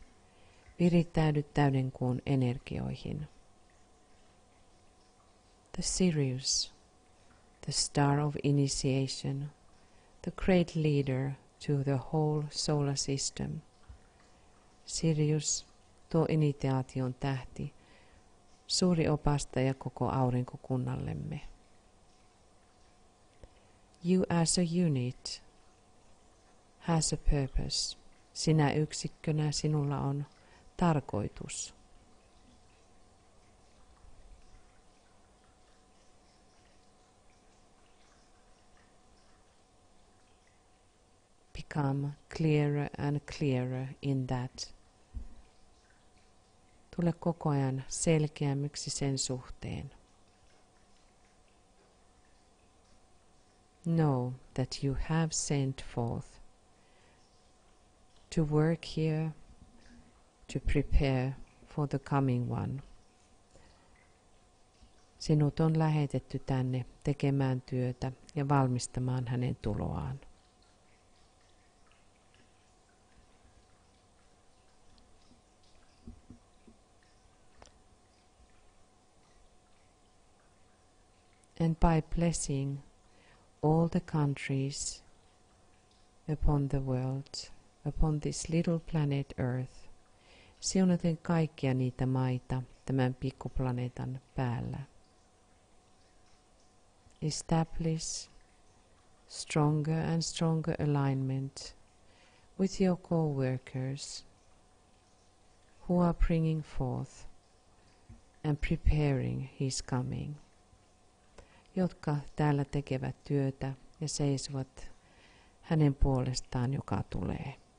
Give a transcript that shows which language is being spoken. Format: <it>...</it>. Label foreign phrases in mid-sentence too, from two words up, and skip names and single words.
<fi>Virittäydy täydenkuun energioihin.</fi> <en>The Sirius, the star of initiation, the great leader to the whole solar system. Sirius,</en> <fi>tuo initiaation tähti, suuri opastaja koko aurinkokunnallemme.</fi> <en>You as a unit has a purpose.</en> <fi>Sinä yksikkönä sinulla on tarkoitus.</fi> <en>Become clearer and clearer in that.</en> <fi>Tule koko ajan selkeämmiksi sen suhteen.</fi> <en>Know that you have sent forth to work here, to prepare for the coming one.</en> <fi>Sinut on lähetetty tänne tekemään työtä ja valmistamaan hänen tuloaan.</fi> <en>And by blessing all the countries upon the world, upon this little planet Earth,</en> <fi>siunaten kaikkia niitä maita tämän pikkuplaneetan päällä.</fi> <en>Establish stronger and stronger alignment with your co-workers who are bringing forth and preparing his coming,</en> <fi>jotka täällä tekevät työtä ja seisovat hänen puolestaan, joka tulee.</fi>